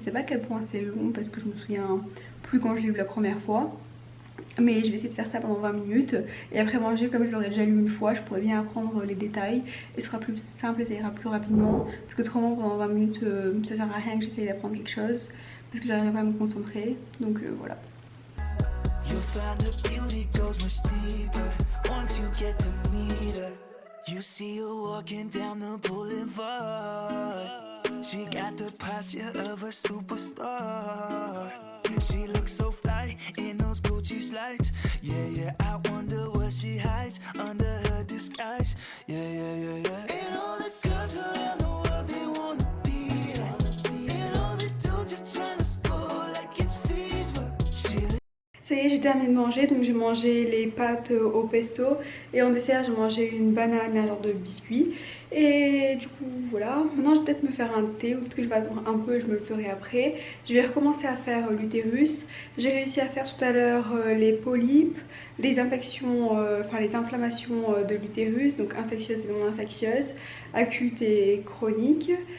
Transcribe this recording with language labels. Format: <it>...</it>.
<fr>Je sais pas à quel point c'est long parce que je me souviens plus quand je l'ai lu la première fois. Mais je vais essayer de faire ça pendant 20 minutes et après manger, comme je l'aurais déjà lu une fois, je pourrais bien apprendre les détails et ce sera plus simple et ça ira plus rapidement. Parce que autrement pendant 20 minutes ça sert à rien que j'essaye d'apprendre quelque chose parce que j'arriverai pas à me concentrer. Donc voilà.</fr> <en>You'll find the beauty goes much deeper once you get to meet her. You see her walking down the boulevard. She got the posture of a superstar. She looks so fly in those Gucci slides. Yeah, yeah, I wonder what she hides under her disguise. Yeah, yeah, yeah, yeah. And all the girls around the world, they wanna be her. And all the dudes are trying to score like it's fever.</en> <fr>Ça y est, j'ai terminé de manger, donc j'ai mangé les pâtes au pesto et en dessert j'ai mangé une banane et un genre de biscuit. Et du coup voilà, maintenant je vais peut-être me faire un thé ou peut-être que je vais attendre un peu et je me le ferai après. Je vais recommencer à faire l'utérus. J'ai réussi à faire tout à l'heure les polypes, les infections, enfin les inflammations de l'utérus, donc infectieuses et non infectieuses, acutes et chroniques.</fr>